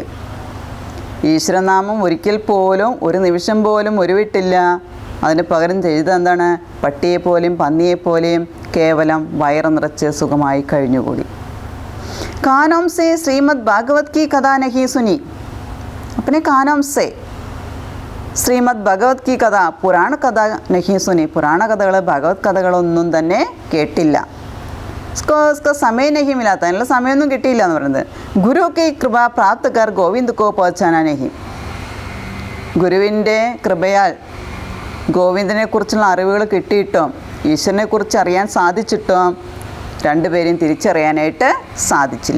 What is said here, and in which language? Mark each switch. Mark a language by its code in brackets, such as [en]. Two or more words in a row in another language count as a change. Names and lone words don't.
[ml] ഈശ്വരനാമം ഒരിക്കൽ പോലും, ഒരു നിമിഷം പോലും ഉരുവിട്ടില്ല. അതിന് പകരം ചെയ്തത് എന്താണ്? പട്ടിയെപ്പോലെയും പന്നിയെപ്പോലെയും കേവലം വയറ് നിറച്ച് സുഖമായി കഴിഞ്ഞുകൂടി. [hi] कानों से श्रीमद् भागवत की कथा नहीं सुनी. अपने कानों से श्रीमद् भगवत की कथा, पुराण कथा नहीं सुनी. [ml] പുരാണ കഥകൾ, ഭഗവത് കഥകളൊന്നും തന്നെ കേട്ടില്ല. [hi] उसको समय नहीं मिला था, [ml] അതിനുള്ള സമയമൊന്നും കിട്ടിയില്ല എന്ന് പറയുന്നത്. [hi] गुरु की कृपा प्राप्त कर गोविंद को पहचाना नहीं. [ml] ഗുരുവിൻ്റെ കൃപയാൽ ഗോവിന്ദനെ കുറിച്ചുള്ള അറിവുകൾ കിട്ടിയിട്ടും ഈശ്വരനെ കുറിച്ച് അറിയാൻ സാധിച്ചിട്ടും രണ്ടുപേരെയും തിരിച്ചറിയാനായിട്ട് സാധിച്ചില്ല.